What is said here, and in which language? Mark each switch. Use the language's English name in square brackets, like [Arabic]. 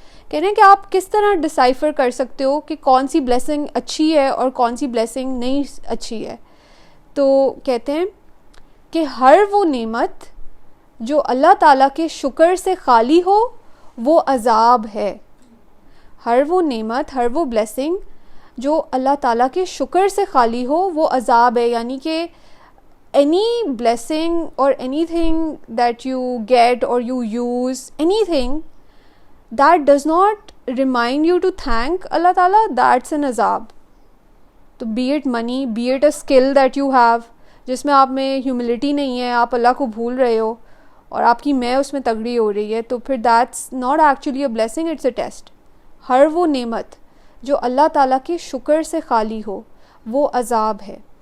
[Urdu] کہنے ہیں کہ آپ کس طرح ڈسائفر کر سکتے ہو کہ کون سی بلیسنگ اچھی ہے اور کون سی بلیسنگ نہیں اچھی ہے. تو کہتے ہیں کہ ہر وہ نعمت جو اللہ تعالیٰ کے شکر سے خالی ہو وہ عذاب ہے. ہر وہ نعمت، ہر وہ بلیسنگ جو اللہ تعالیٰ کے شکر سے خالی ہو وہ عذاب ہے. یعنی کہ [English] any blessing or anything that you get or you use, anything that does not remind you to thank Allah Ta'ala, that's an azab. [Urdu] تو [English] be it money, be it a skill that you have, [Urdu] جس میں آپ میں humility نہیں ہے، آپ اللہ کو بھول رہے ہو اور آپ کی میں اس میں تگڑی ہو رہی ہے، تو پھر [English] that's not actually a blessing, it's a test. [Urdu] ہر وہ نعمت جو اللہ تعالیٰ کے شکر سے خالی ہو وہ عذاب ہے.